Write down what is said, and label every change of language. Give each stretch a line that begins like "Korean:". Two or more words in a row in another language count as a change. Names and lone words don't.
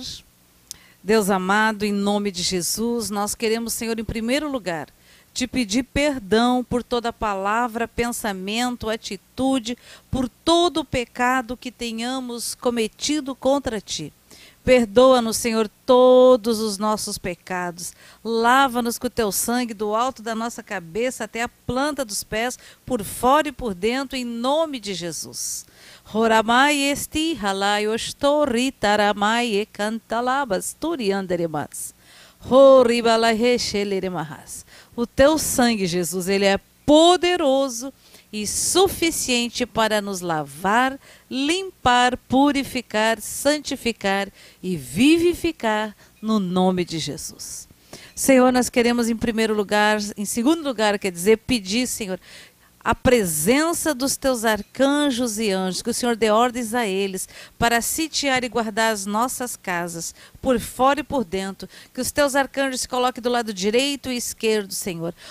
Portuguese: Deus amado, em nome de Jesus, nós queremos, Senhor, em primeiro lugar, te pedir perdão por toda palavra, pensamento, atitude, por todo o pecado que tenhamos cometido contra ti. Perdoa-nos, Senhor, todos os nossos pecados. Lava-nos com o teu sangue do alto da nossa cabeça até a planta dos pés, por fora e por dentro, em nome de Jesus. Horamai esti halai ostori taramai e cantalabas turianderemas. Horibalai rechelерemahas. O teu sangue, Jesus, ele é poderoso e suficiente para nos lavar, limpar, purificar, santificar e vivificar no nome de Jesus. Senhor, nós queremos em primeiro lugar, em segundo lugar, quer dizer, pedir, Senhor, a presença dos teus arcanjos e anjos, que o Senhor dê ordens a eles para sitiar e guardar as nossas casas, por fora e por dentro, que os teus arcanjos se coloquem do lado direito e esquerdo, Senhor.